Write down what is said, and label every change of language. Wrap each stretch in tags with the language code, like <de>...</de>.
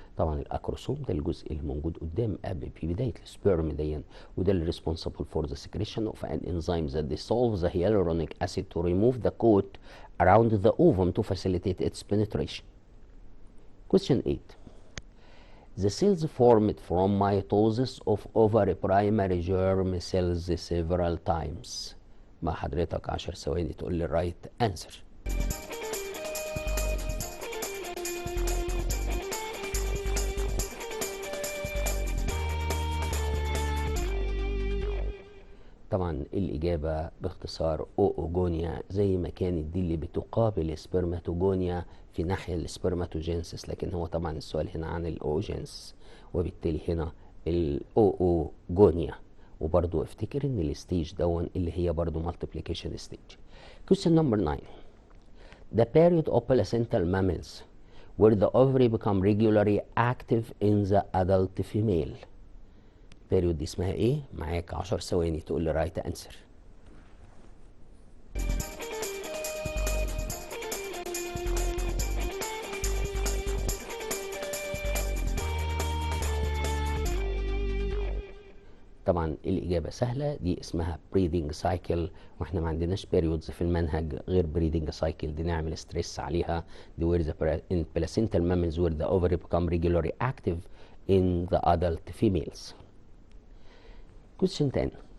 <ar>طبعا الأكروسوم ده الجزء اللي موجود قدام في بداية السبيرم دي، وده اللي</ar> <en>responsible for the secretion of an enzyme that dissolves the hyaluronic acid to remove the coat around the ovum to facilitate its penetration. Question 8. The cells formed from mitosis of ovary primary germ cells several times.</en> <ar>مع حضرتك 10 ثواني تقول لي</ar> <en>right answer.</en> <ar>طبعا الإجابة باختصار أوجونيا، زي ما كانت دي اللي بتقابل السبرماتوجونيا في ناحية السبرماتوجينسيس، لكن هو طبعا السؤال هنا عن الأوجينس، وبالتالي هنا الأوجونيا. وبرضو افتكر ان الستيج دون اللي هي برضو multiplication stage.</ar> <en>Question number 9. The period of placental mammals where the ovary become regularly active in the adult female.</en> <ar>period دي اسمها ايه؟ معاك 10 ثواني تقول لي رايت انسر. طبعا الإجابة سهلة، دي اسمها breeding cycle، واحنا ما عندناش periods في المنهج غير breeding cycle، دي نعمل ستريس عليها. دي</ar> <en>where the in placental mammals where the ovary become regularly active in the adult females. Question 10.</en>